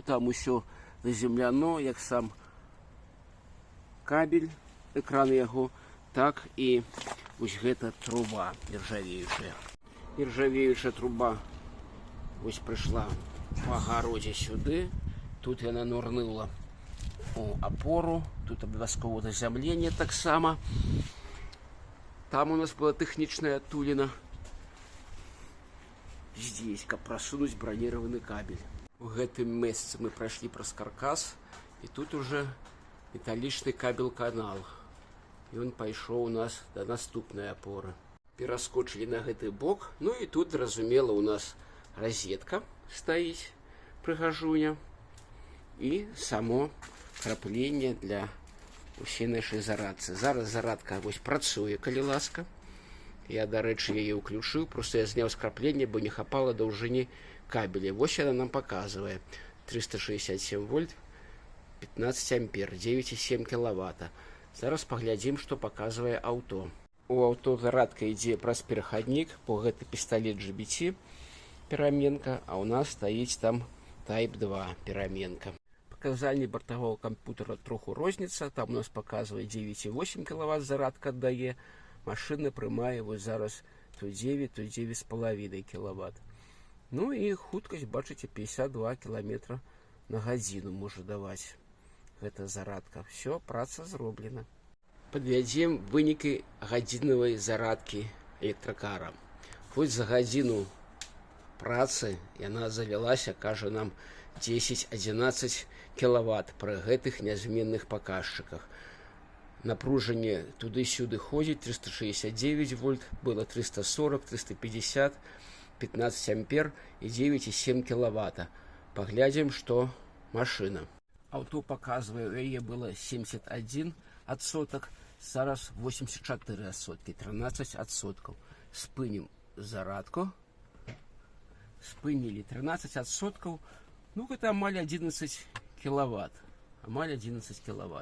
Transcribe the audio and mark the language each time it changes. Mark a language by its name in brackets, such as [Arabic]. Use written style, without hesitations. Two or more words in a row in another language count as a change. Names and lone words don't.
[Belarusian] Там усё заземляно, як сам кабель, экран яго, так і вось гэта труба нержавеючая. Нержавеючая труба вось прыйшла по огороде сюды. Тут яна нурнула у опору. Тут абавязково заземление так само. Там у нас была техничная отулина. [Russian] Здесь, как просунуть бронированный кабель. В этом месте мы прошли праз каркас. И тут уже металличный кабель-канал. И он пошел у нас до наступной опоры. Перескочили на гэты бок. Ну и тут, разумела, у нас розетка стоит, прыгажуня. И само крапление для усей нашей зарадцы. [Belarusian] Зараз зарадка вось працуе, калі ласка. Я, до рэчы, яе ўключыў, просто я зняў скрапленне, бо не хапала даўжыні кабеля. Вось яна нам показывае 367 вольт, 15 ампер, 9,7 киловатта. Зараз паглядзім, што показывае аўто. У аўто зарадка ідзе праз перахаднік, бо гэта пісталет GBT пераменка, а у нас стаіць там Type 2 пераменка. [Russian] Показания бортового компьютера троху розница. Там у нас показывает 9,8 киловатт зарадка отдае. [Belarusian] Машина прымае вот зараз то 9, то 9,5 киловатт. Ну и хуткость, бачите, 52 километра на гадзіну можа даваць гэта зарадка. Все, праца зроблена. Подвядзем вынікі гадзінавай зарадкі электракара. Хоць за гадзіну працы яна завялася, кажа нам 10-11 киловатт при гэтых нязменных показчиках. [Russian] Напружение туды-сюды ходит 369 вольт, было 340, 350, 15 ампер и 9,7 киловатта. Поглядим, что машина. Авто показывает, [Belarusian] у яе было 71 отсоток, зараз 84 отсотки, 13 отсотков. Спынем зарадку. Спынили 13 отсотков. [Russian] Ну, это амаль 11 киловатт. Амаль 11 киловатт.